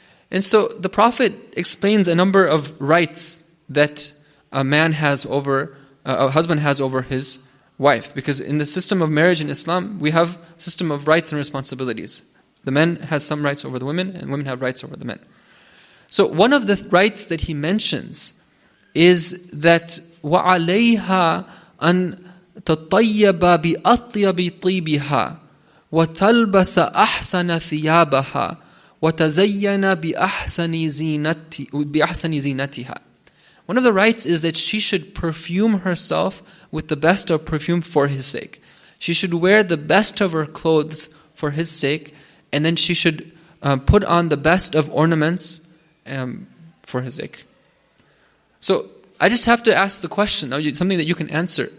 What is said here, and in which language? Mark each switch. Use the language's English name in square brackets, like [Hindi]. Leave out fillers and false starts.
[English] And so the Prophet explains a number of rights that a man has over, a husband has over his wife. Because in the system of marriage in Islam, we have a system of rights and responsibilities. The men has some rights over the women, and women have rights over the men. So one of the rights that he mentions is that [Arabic] وَعَلَيْهَا أَن تَطَيَّبَ بِأَطْيَبِ طِيبِهَا وَتَلْبَسَ أَحْسَنَ ثِيَابَهَا وَتَزَيَّنَ بِأَحْسَنِ زِينَتِهَا. [English] One of the rights is that she should perfume herself with the best of perfume for his sake. She should wear the best of her clothes for his sake, and then she should put on the best of ornaments for his sake. So I just have to ask the question, something that you can answer.